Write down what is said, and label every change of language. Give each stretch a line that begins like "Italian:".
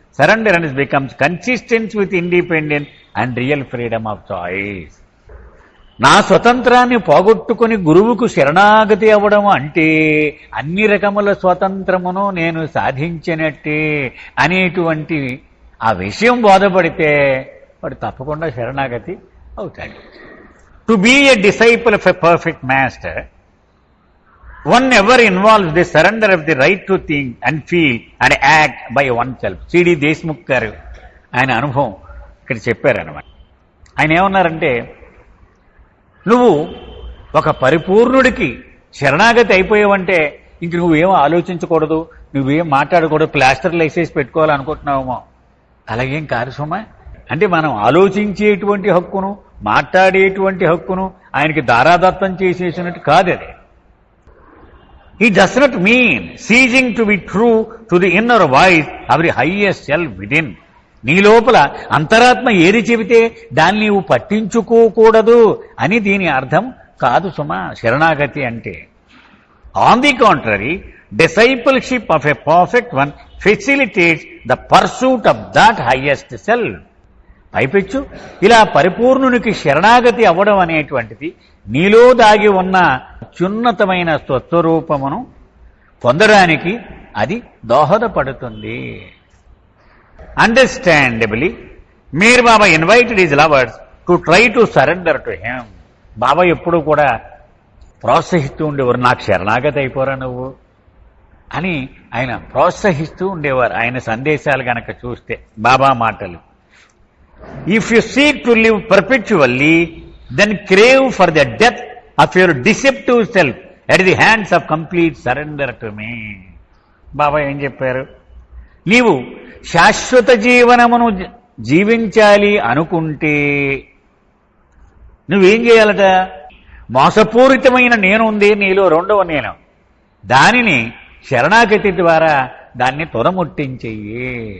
English: Surrenderance becomes consistent with independence and real freedom of choice.
Telugu: నా స్వతంత్రాన్ని పోగొట్టుకుని గురువుకు శరణాగతి అవ్వడం అంటే అన్ని రకముల స్వతంత్రమును నేను సాధించినట్టే అనేటువంటి ఆ విషయం బోధపడితే వాడు తప్పకుండా శరణాగతి అవుతాడు.
English: To be a disciple of a perfect master, one never involves the surrender of the right to think and feel and act by oneself.
Telugu: CD Deshmukh గారు ఆయన అనుభవం ఇక్కడ చెప్పారనమాట. ఆయన ఏమన్నారంటే, నువ్వు ఒక పరిపూర్ణుడికి శరణాగతి అయిపోయావంటే ఇంక నువ్వేమో ఆలోచించకూడదు, నువ్వేం మాట్లాడకూడదు, ప్లాస్టర్లు వేసేసి పెట్టుకోవాలనుకుంటున్నావేమో. అలాగేం కాదు సుమా. అంటే మనం ఆలోచించేటువంటి హక్కును, మాట్లాడేటువంటి హక్కును ఆయనకి దారాదత్తం చేసేసినట్టు కాదు అది.
English: He does not mean ceasing to be true to the inner voice of the highest self within.
Telugu: నీ లోపల అంతరాత్మ ఏది చెబితే దాన్ని నీవు పట్టించుకోకూడదు అని దీని అర్థం కాదు సుమా శరణాగతి అంటే.
English: On the contrary, discipleship of a perfect one facilitates the pursuit of that highest self.
Telugu: పైపెచ్చు ఇలా పరిపూర్ణునికి శరణాగతి అవ్వడం అనేటువంటిది నీలో దాగి ఉన్న అత్యున్నతమైన స్వస్వరూపమును పొందడానికి అది దోహదపడుతుంది.
English: Understandably, Meher Baba invited his lovers to try to surrender to him.
Telugu: బాబా ఎప్పుడూ కూడా ప్రోత్సహిస్తూ ఉండేవారు, నాకు శరణాగతి అయిపోరా నువ్వు అని ఆయన ప్రోత్సహిస్తూ ఉండేవారు. ఆయన సందేశాలు గనక చూస్తే బాబా మాటలు,
English: if you seek to live perpetually, then crave for the death of your deceptive self at the hands of complete surrender to me.
Telugu: బాబా ఏం చెప్పారు? నీవు శాశ్వత జీవనమును జీవించాలి అనుకుంటే నువ్వేం చేయాలట? మోసపూరితమైన నేను ఉంది నీలో, రెండవ నేను, దానిని శరణాగతి ద్వారా దాన్ని తుదముట్టించెయ్యి.